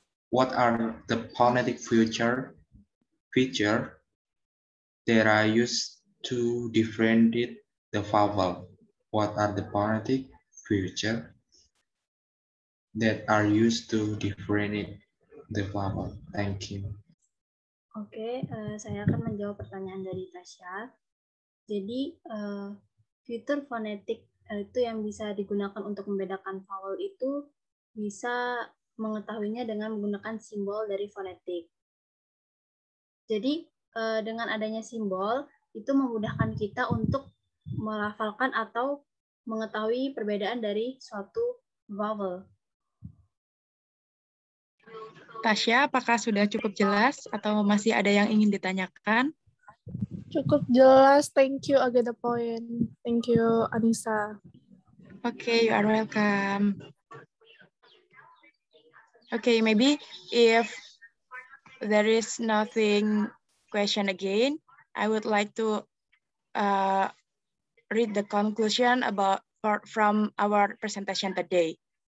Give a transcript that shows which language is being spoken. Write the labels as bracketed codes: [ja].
[en] What are the phonetic feature that are used to differentiate the vowel? What are the phonetic feature that are used to differentiate the vowel? Thank you. [id] Oke, saya akan menjawab pertanyaan dari Tasya. Jadi, fitur fonetik itu yang bisa digunakan untuk membedakan vowel itu bisa mengetahuinya dengan menggunakan simbol dari fonetik. Jadi, dengan adanya simbol, itu memudahkan kita untuk melafalkan atau mengetahui perbedaan dari suatu vowel. Tasya, apakah sudah cukup jelas atau masih ada yang ingin ditanyakan? Cukup jelas, [en] thank you, I get the point. Thank you, Anissa. Okay, you are welcome. Okay, maybe if there is nothing question again, I would like to read the conclusion from our presentation today.